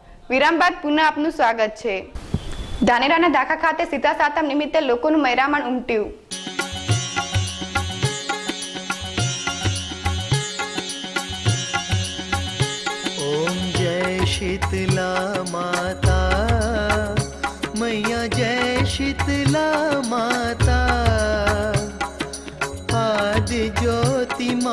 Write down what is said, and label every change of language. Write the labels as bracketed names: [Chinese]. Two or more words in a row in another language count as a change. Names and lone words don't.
[Gujarati] વિરામ બાદ પુનઃ આપનું સ્વાગત છે. ધાનેરાના દાખા ખાતે સીતા સાતમ નિમિત્તે લોકોનું મહેરામણ ઉમટ્યું. [Hindi] ओम जय शीतला माता मैया जय शीतला माता आदि ज्योति